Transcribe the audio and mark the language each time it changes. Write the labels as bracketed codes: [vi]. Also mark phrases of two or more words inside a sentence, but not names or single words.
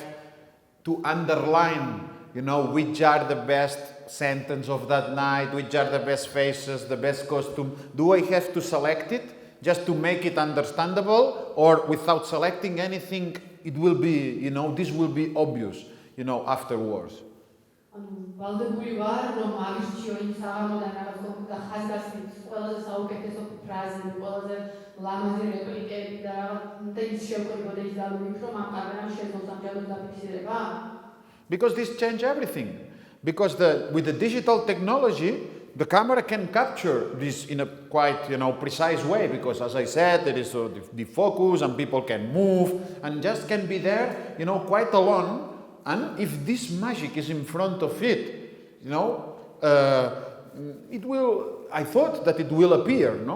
[en] to underline, which are the best sentence of that night, which are the best faces, the best costume? Do I have to select it just to make it understandable, or without selecting anything, it will be, this will be obvious, afterwards? [ka] ვალდებული ვარ, რომ აღიჩიო იმ საღამოდან რაღაც და ხაზგასმით ყველაზე საუკეთესო ფრაზები, ყველაზე ლამაზი რეპლიკები და ის შევკრიბოდა ის დავიქ, რომ ამ კამერამ შეძლო სამჯეროდ დაფიქსირება? [en] Because this changed everything. Because with the digital technology, the camera can capture this in a quite, precise way. Because as I said, there is the focus and people can move and just can be there, quite alone. And if this magic is in front of it, it will, I thought that it will appear, no?